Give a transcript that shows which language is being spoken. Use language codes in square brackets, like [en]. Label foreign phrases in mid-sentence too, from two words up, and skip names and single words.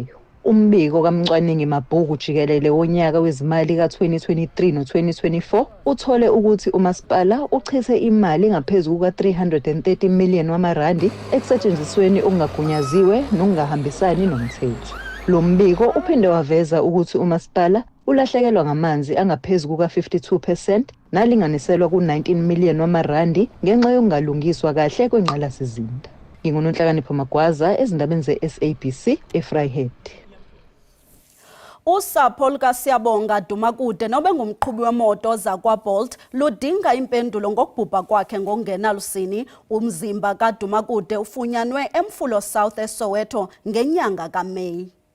[zu] Umbiko kaMcwaningi Mabhuku jikelele wonyaka wezimali ka2023 no2024 uthole ukuthi umasipala uchithe imali ngaphezulu kuka330 million wamarandi ekusentshenzisweni okungagunyaziwe nokungahambisani nomthetho. Lo mbiko uphinde waveza ukuthi umasipala ulahlekelwa ngamanzi angaphezulu kuka52% nalinganiselwa ku19 million wamarandi ngenxa yokungalungiswa kahle kwengqalasizinda. NginguNonhlakanipho Magwaza ezindabeni ze-SABC eVryheid. [xh] Usapho lukaSiyabonga Dumakude nobe ngumqhubi wemoto zakwaBolt ludinga impendulo ngokubhubha kwakhe ngokungenalusini. Umzimba kaDumakude ufunyanwe eMfulo South eSoweto ngenyanga kaMeyi.